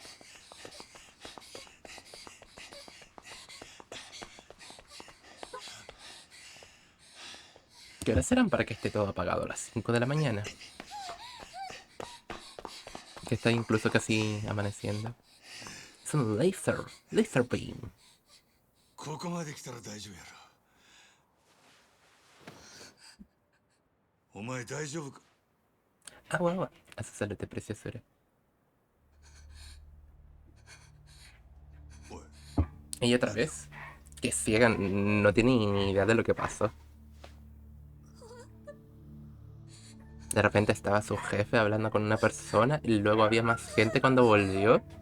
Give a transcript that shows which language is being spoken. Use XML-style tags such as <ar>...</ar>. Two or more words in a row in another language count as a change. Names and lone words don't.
<es>¿Qué horas serán para que esté todo apagado? A las 5 de la mañana. Que está incluso casi amaneciendo. Es un</es> <en>laser beam.</en> <ja>ここまで来たら大丈夫やろ。お前大丈夫か？</ja> <es>Agua, agua. A su salud, preciosura.</es> <ja>おい、</ja> <es>Y otra vez. Que ciega, no tiene ni idea de lo que pasó. De repente estaba su jefe hablando con una persona y luego había más gente cuando volvió.</es>